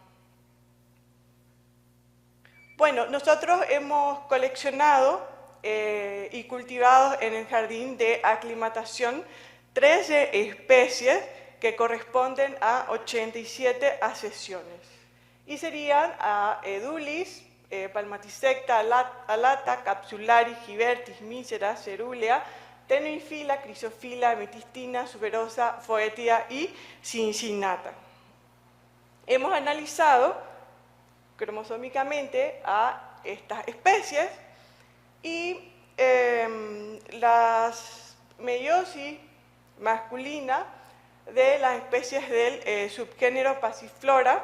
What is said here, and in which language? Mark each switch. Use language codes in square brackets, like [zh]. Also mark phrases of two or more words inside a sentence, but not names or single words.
[es] Bueno, nosotros hemos coleccionado y cultivado en el jardín de aclimatación 13 especies que corresponden a 87 ascesiones. Y serían a Edulis, palmatisecta, alata, capsularis, gibertis, mísera, cerulea, tenuifila, crisofila, ametistina, suberosa, foetida y cincinata. Hemos analizado cromosómicamente a estas especies y las meiosis masculina de las especies del subgénero Passiflora.